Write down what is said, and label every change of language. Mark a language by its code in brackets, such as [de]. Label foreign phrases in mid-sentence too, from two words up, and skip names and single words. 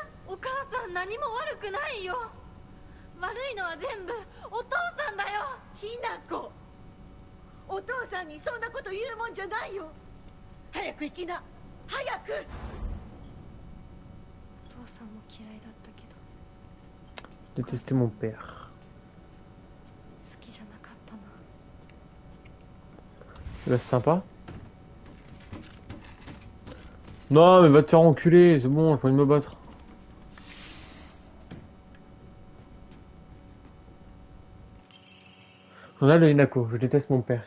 [ja] お母さん何も悪くないよ悪いのは全部お父さんだよひなこお父さんにそんなこと言うもんじゃないよ早く行きな早くお父さんも嫌いだったけど [fr] Détester mon père. [ja] 好きじゃなかったな [fr] Là, c'est sympa. Non, mais va te faire enculer, c'est bon, j'ai pas envie de me battre. On a le Hinako, je déteste mon père.